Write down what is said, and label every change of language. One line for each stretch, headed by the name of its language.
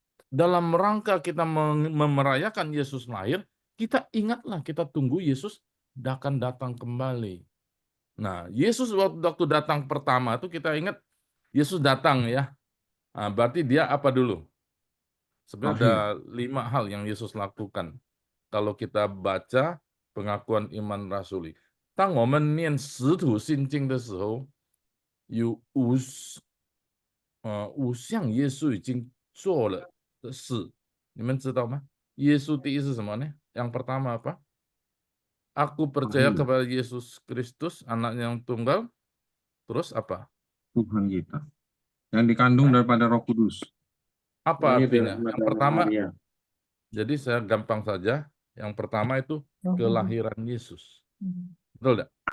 Indonesian: Dalam rangka kita merayakan Yesus lahir, kita ingatlah, kita tunggu Yesus akan datang kembali. Nah, Yesus waktu datang pertama itu kita ingat Yesus datang ya. Nah, berarti dia apa dulu? Sebenarnya ada 5 hal yang Yesus lakukan. Kalau kita baca pengakuan iman rasuli.
Chinese: 当我们念使徒信经的时候，有5项耶稣已经做了的事，你们知道吗？耶稣第一是什么呢？
Indonesian: yang pertama apa? Aku percaya kepada Yesus Kristus, anaknya yang tunggal. Terus apa? Tuhan kita. Yang dikandung daripada Roh Kudus. Apa artinya? Yang pertama, jadi saya gampang saja. Yang pertama itu kelahiran Yesus. Betul tidak?